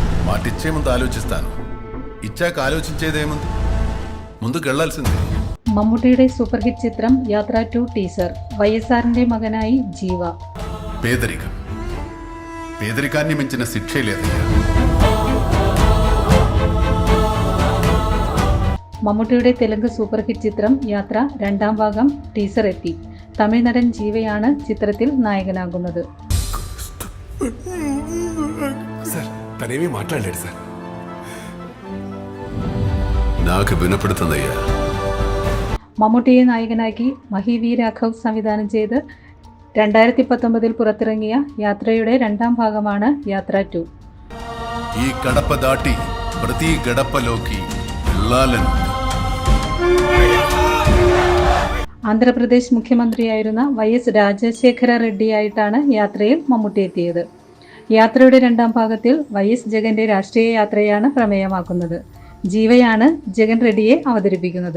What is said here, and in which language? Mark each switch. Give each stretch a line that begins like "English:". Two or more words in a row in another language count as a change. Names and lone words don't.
Telugu: వాటిచ్చే ముందు ఆలోచిస్తాను. ఇచ్చాక ఆలోచించేదేముంది, ముందు గెళ్లాల్సిందే.
Malayalam: മമ്മൂട്ടിയുടെ
English: super hit
Malayalam: ചിത്രം യാത്ര ടു ടീസർ. വൈഎസ്ആറിന്റെ മകനായി ജീവ.
Telugu: పేదరికాన్ని మించిన శిక్షే లేదయ్యా.
Malayalam: മമ്മൂട്ടിയുടെ തെലുങ്ക്
English: super hit
Malayalam: ചിത്രം യാത്ര രണ്ടാം ഭാഗം ടീസർ എത്തി. തമിഴ് നടൻ ജീവയാണ് ചിത്രത്തിൽ നായകനാകുന്നത്.
Telugu: తనేమీ మాట్లాడలేడు సార్. నాకు వినపడుతుందయ్యా.
Malayalam: മമ്മൂട്ടിയെ നായകനാക്കി മഹി വി രാഘവ് സംവിധാനം ചെയ്ത് 2019 പുറത്തിറങ്ങിയ യാത്രയുടെ രണ്ടാം ഭാഗമാണ് യാത്ര 2.
Telugu: ఈ గడప దాటి ప్రతి గడపలోకి వెళ్ళాలని
Malayalam: ആന്ധ്രാപ്രദേശ് മുഖ്യമന്ത്രിയായിരുന്ന YS രാജശേഖര റെഡ്ഡിയായിട്ടാണ് യാത്രയിൽ മമ്മൂട്ടി എത്തിയത്. യാത്രയുടെ രണ്ടാം ഭാഗത്തിൽ YS ജഗന്റെ രാഷ്ട്രീയ യാത്രയാണ് പ്രമേയമാക്കുന്നത്. ജീവയാണ് ജഗൻ റെഡ്ഡിയെ അവതരിപ്പിക്കുന്നത്.